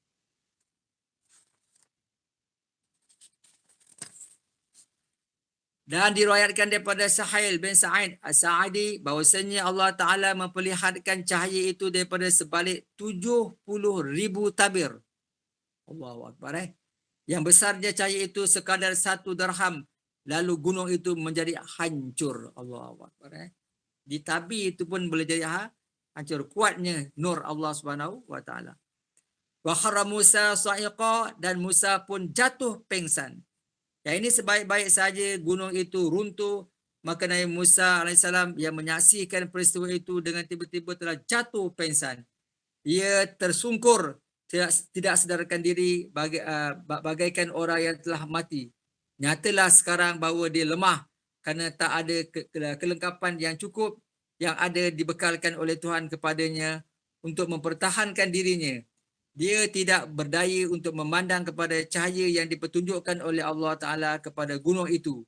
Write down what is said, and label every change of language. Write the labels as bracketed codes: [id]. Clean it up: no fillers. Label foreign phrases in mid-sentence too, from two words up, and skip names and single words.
[ms] Dan diriwayatkan daripada Sahil bin Sa'id As-Sa'idi bahawasanya [ar] الله تعالى [ms] memperlihatkan cahaya itu daripada sebalik 70,000 tabir. [ar] الله أكبر. [ms] Yang besarnya cahaya itu sekadar 1 dirham lalu gunung itu menjadi hancur. [ar] الله أكبر. [ms] Ditabi itu pun boleh jadi hancur. Kuatnya nur Allah [ar] سبحانه وتعالى. وخر موسى صعقا, [ms] dan Musa pun jatuh pingsan. Ya, ini sebaik-baik saja gunung itu runtuh, maka Nabi Musa alaihissalam yang menyaksikan peristiwa itu dengan tiba-tiba telah jatuh pingsan. Ia tersungkur, tidak sadarkan diri, bagaikan orang yang telah mati. Nyatalah sekarang bahawa dia lemah kerana tak ada kelengkapan yang cukup yang ada dibekalkan oleh Tuhan kepadanya untuk mempertahankan dirinya. Dia tidak berdaya untuk memandang kepada cahaya yang dipertunjukkan oleh [ar] الله تعالى [ms] kepada gunung itu.